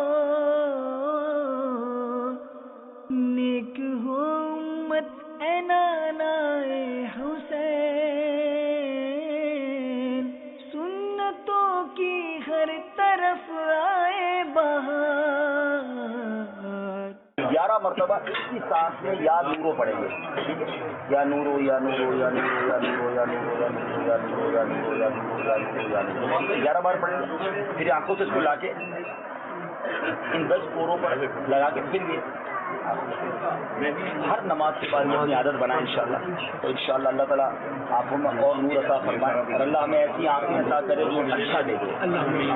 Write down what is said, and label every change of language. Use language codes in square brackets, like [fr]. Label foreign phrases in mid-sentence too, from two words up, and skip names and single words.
[ur] نیک ہو امت اے نانا اے حسین، سنتوں کی ہر طرف آئے بہار۔ 11 مرتبہ ایک ہی سانس میں [ar] یا نورو [ur] پڑیں گے، [ar] یا نورو یا نورو یا نورو یا نورو یا نورو یا نورو یا نورو یا نورو یا نورو یا نورو یا نورو [ur] 11 بار پڑھیں گے، پھر آنکھوں سے کھلا کے ان 10 پوروں پر لگا کے پھر یہ ہر نماز کے بعد یہ اپنی عادت بنائیں انشاءاللہ، تو انشاءاللہ اللہ تعالیٰ آپ کو اور نور عطا فرمائے، اور اللہ ہمیں ایسی آنکھیں عطا کرے جو اچھا دیکھے۔